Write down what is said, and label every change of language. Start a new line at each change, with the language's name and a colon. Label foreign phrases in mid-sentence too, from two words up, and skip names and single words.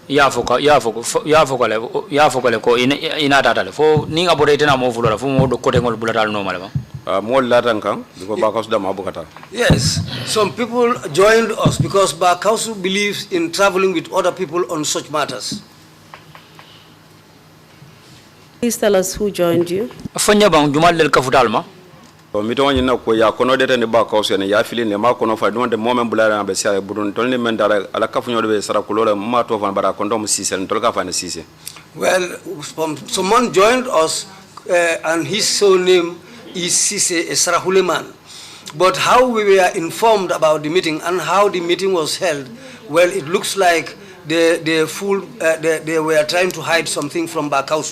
English: Yes, some people joined us because Bakausu believes in traveling with other people on such matters. Please tell us who joined you.
Mandingo: So mito nyina ko ya kono dete ne ba ko ne ya fili ne ma kono fa don de moment bulara be sia burun tolni men dara ala kafu nyodo be sara ko lola ma to fa bara kondo mu sise tol ka fa ne sise.
English: Well, someone joined us and his surname is Sise Esrahuleman. But how we were informed about the meeting and how the meeting was held, well, it looks like they were trying to hide something from Bakausu.